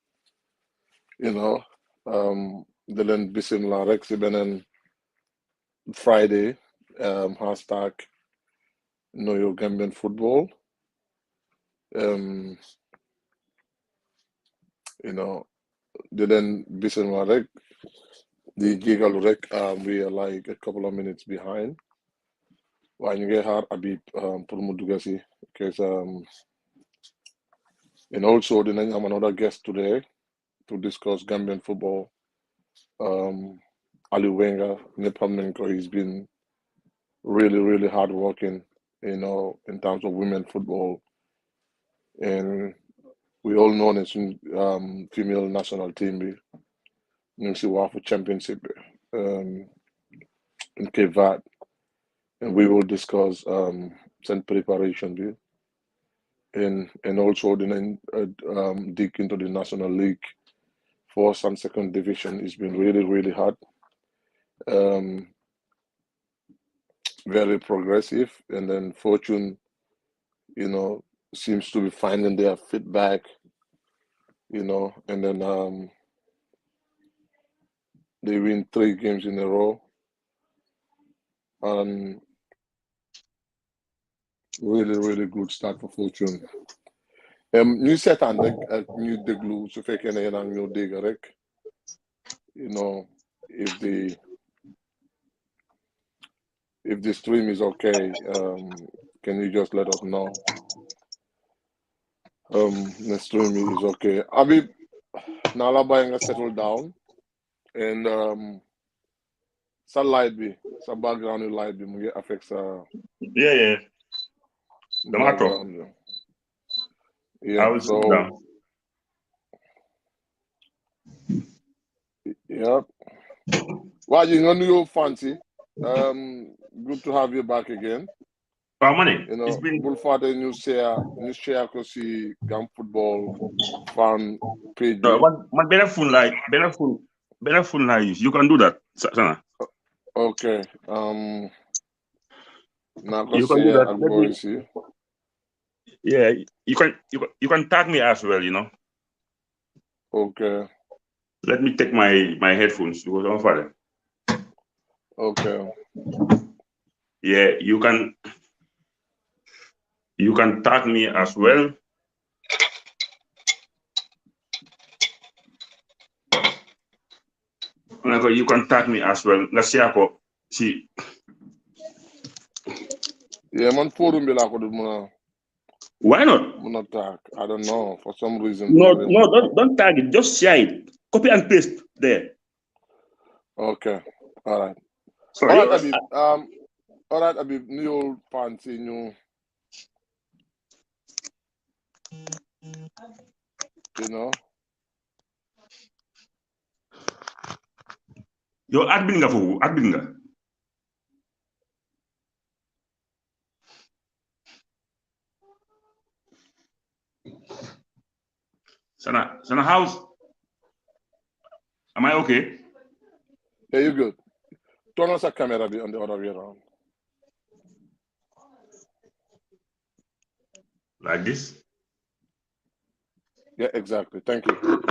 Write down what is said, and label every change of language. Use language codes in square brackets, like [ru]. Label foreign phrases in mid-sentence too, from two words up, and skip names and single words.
[wo] Di leen bisimilah rek si beneen Friday. [en] Hashtag Nuyu Gambian Football. [wo] Um, di leen bisimilah rek. Di jégalu rek. [en] We are like a couple of minutes behind. [wo] Waaye ñu ngi xaar Habib pour mu dugg si [en] because and also [wo] dinañ am [en] another guest today to discuss Gambian football. [wo] Aliou Wenga ñëpp xam nañ ko, [en] he's been really really hard working in terms of women football, and we all know [wo] ne suñ [en] female national team [wo] bi ñu ngi si waafu [en] championship bi in Cape Verde, and we will discuss seen preparation bi. And also dinañ dig into the National League. First and second division has been really, really hard. Very progressive. And then Fortune, seems to be finding their feedback, and then they win 3 games in a row. And really, really good start for Fortune. [wo] ñu seetaan rek ak ñu déglu su fekkee ne yéen a ngi ñoo dégg rek, [en] if the stream is okay, can you just let us know? The stream is okay. [wo] Habib, now la bàyyi nga [en] settle down, [wo] and sa light bi, sa [en] background light [wo] bi mu ngi affect sa [en] Yeah. [wo] background bi. [en] I Yeah, will so sit down. yeah. [wo] Waa ji nga nuyoo Fancy. [en] Good to have you back again. Money. It's been [wo] bul fàtte ñu share ko si Gam Football fan page bi. man benn phone laa use. [en] You can do that, Sana. [wo] Okay. Naa ko [en] You can do share that. [wo] ak boys yi. [en] Yeah, you can tag me as well. Okay. Let me take my headphones because I'm father. Okay. Yeah, you can tag me as well. You can tag me as well. Let's see [wo] ako si [en] Yeah, [wo] man, forum bi laa ko dul [en] why not? [wo] mun a [en] tag. I don't know. For some reason, No, [wo] duma dee mun a tag. [en] don't tag it. Just share it. Copy and paste there. Okay. All right. So All right, Habib. All right, [wo] Habib. Nuyoo fans yi ñu, [en] you know. [wo] yow admin nga foofu admin nga. [en] Sana house. Am I okay? Yeah, you good. Turn on sa camera bi on the other way around. Like this? Yeah, exactly. Thank you.